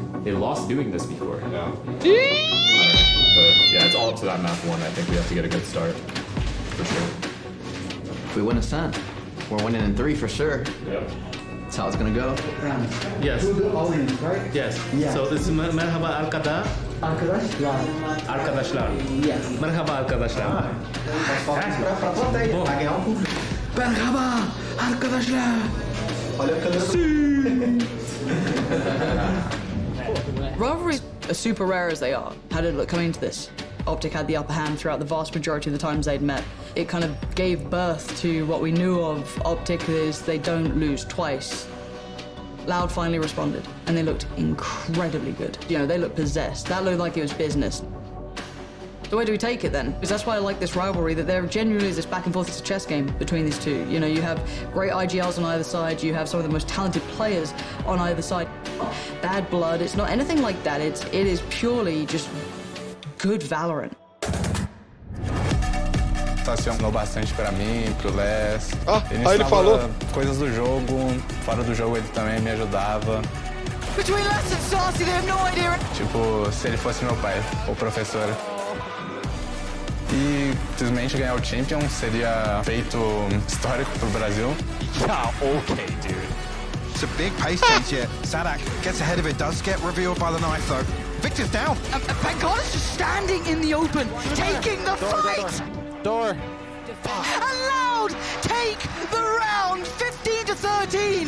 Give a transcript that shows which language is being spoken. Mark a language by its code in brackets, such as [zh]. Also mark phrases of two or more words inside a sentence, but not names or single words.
[en] They lost doing this before. Yeah. But yeah, it's all up to that map one. I think we have to get a good start. For sure. If we win a cent, we're winning in 3 for sure. Yep. That's how it's gonna go. Yes. All in, right? Yes. Yeah. So this is [tr] merhaba arkadaşlar. Arkadaşlar. Arkadaşlar. [en] Yes. [tr] Merhaba arkadaşlar. [pt] Pra plateia, pra ganhar público. [tr] Merhaba arkadaşlar. [pt] Olha a câmera. [en] Rivalries are super rare as they are. How did it look coming into this? Optic had the upper hand throughout the vast majority of the times they'd met. It kind of gave birth to what we knew of Optic is they don't lose twice. Loud finally responded, and they looked incredibly good. You know, they looked possessed. That looked like it was business. So where do we take it then? Because that's why I like this rivalry, that there genuinely is this back and forth, it's a chess game between these two. You know, you have great IGLs on either side, you have some of the most talented players on either side. Bad blood, it's not anything like that, it is purely just good Valorant. [pt] Estacionou bastante pra mim, pro Les. Ele falou. Coisas do jogo, fora do jogo ele também me ajudava. [en] Between Les and Saucy, they have no idea. [pt] Tipo, se ele fosse meu pai ou professor. E simplesmente ganhar o Champion seria feito histórico pro Brasil. [en] Yeah, okay, dude. It's a big pace change here. Sadak gets ahead of it, does get revealed by the knife though. Victor's down. And Bengal's just standing in the open, taking the fight. Door. And Loud take the round, 15-13.